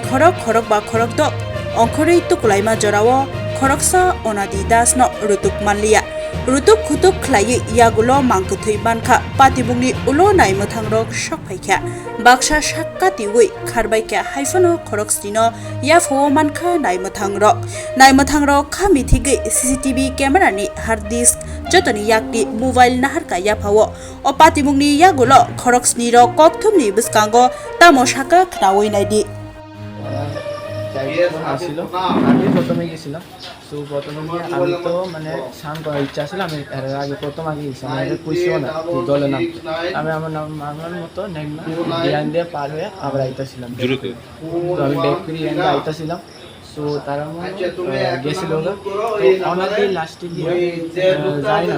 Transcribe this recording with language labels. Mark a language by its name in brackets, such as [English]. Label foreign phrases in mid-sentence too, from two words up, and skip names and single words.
[Konkani] खरक बा खरक दक अंखरै तुकुलाइमा जरावो खरकसा अनादि दासनो रुतुक मानलिया रुतुक खुतुक खलायै यागुलो मांखोथै मानखा पातिबुंनि उलो नायमोथांरक सकफाइखा बाक्सा साक्कातिवै खारबायखा हाइफनो खरकस्निनो याफो मानखा नायमोथांरक खामिथिगै सीसीटीवी केमेरानि [English] hard disk [Konkani] जतनि याकनि मोबाइल नाहारका याफावो अ पातिबुंनि यागुलो खरकस्निरो ककथुमनि बिस्कांगो तामोसाका खनावै नायदि [Bangla] আসছিল আমি প্রথমে গেছিলাম। সো প্রথমে গিয়ে আমি তো মানে স্নান করার ইচ্ছা ছিল। আমি এর আগে আগে গেছিলাম, আমি কইছিও না যে জলে নাম। আমি আমার মতো ডিয়ান দিয়ে পার হয়ে আবার আইতাছিলাম। তো আমি ব্যাক করে ডিয়ান দিয়ে আইতাছিলাম। সো তারা গেছিল অনেকে লাস্টে দিয়ে যাই না।